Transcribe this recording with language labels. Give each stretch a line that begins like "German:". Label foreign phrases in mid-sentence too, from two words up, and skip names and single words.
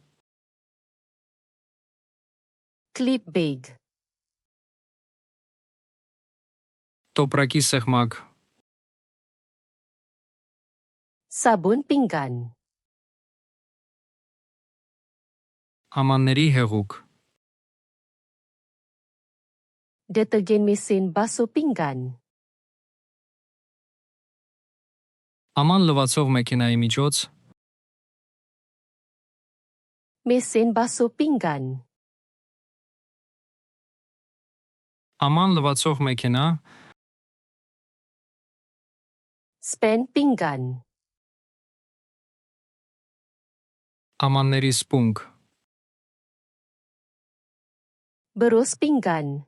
Malay: Clip bag.
Armenian: տոպրակի սեղմակ,
Malay: Sabun pinggan.
Armenian: ամանների հեղուկ,
Malay: Deterjen mesin basuh pinggan.
Armenian: աման լվացող մեքենայի միջոց,
Malay: Mesin basuh pinggan.
Armenian: աման լվացող մեքենա,
Malay: Spen pinggan.
Armenian: ամանների սպունգ,
Malay: Berus pinggan.